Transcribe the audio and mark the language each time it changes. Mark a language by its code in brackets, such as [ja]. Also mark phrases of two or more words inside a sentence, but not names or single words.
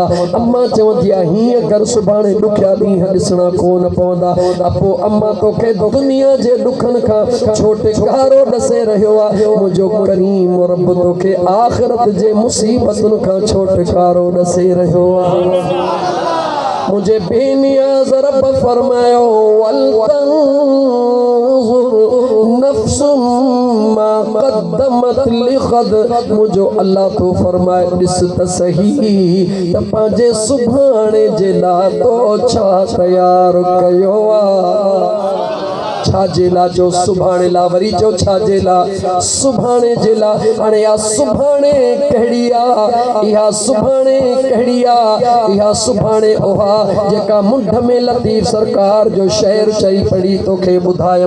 [sd] अम्मा चवंदी आहे हीअं कर सुभाणे ॾुखिया ॾींहं ॾिसणा कोन पवंदा। अबो अम्मा तोखे दुनिया जे ॾुखनि खां छोटिकारो ॾसे रहियो आहे, मुंहिंजो करीम रब तोखे आख़िरत जे मुसीबतुनि खां छोटिकारो ॾसे रहियो आहे। मुझे बेनियाज़ रब फरमायो [ar] ول تنظر نفس ما قدمت لغد. [sd] मुझो अल्लाह तो फरमाए ॾिस त सही त पंहिंजे सुभाणे जे लाइ तो छा तयारु कयो आहे। छाजे ला जो सुभाणे ला, वरी जो छाजे ला सुभाणे जे ला। हाणे या सुभाणे कहिड़ी आहे, इहा सुभाणे कहिड़ी आहे, इहा सुभाणे उहा जेका मुंड में लतीफ़ सरकार जो शेर चई पड़ी तोखे ॿुधायम।